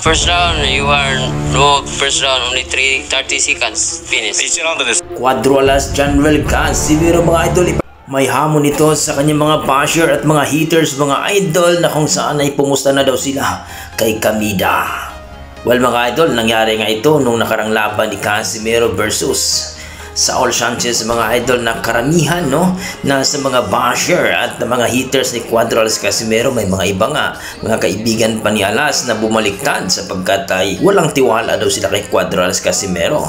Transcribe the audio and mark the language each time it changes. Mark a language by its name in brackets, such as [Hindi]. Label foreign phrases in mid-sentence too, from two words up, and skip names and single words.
[English] First round, you are no first round, only 30 seconds, finish. [Japanese] 1 ラウンドです。 [Filipino] Cuatro alas General Casimero mga idol. May hamon ito sa kanyang mga basher at mga haters mga idol na kung saan ay pumusta na daw sila kay Kamida. Well mga idol, nangyari nga ito nung nakarang laban ni Casimero versus Saul Sanchez mga idol, na karamihan na sa mga basher at mga haters ni Cuatro alas Casimero may mga iba nga mga kaibigan pa ni Alas na bumaliktad sapagkat ay walang tiwala daw sila kay Cuatro alas Casimero.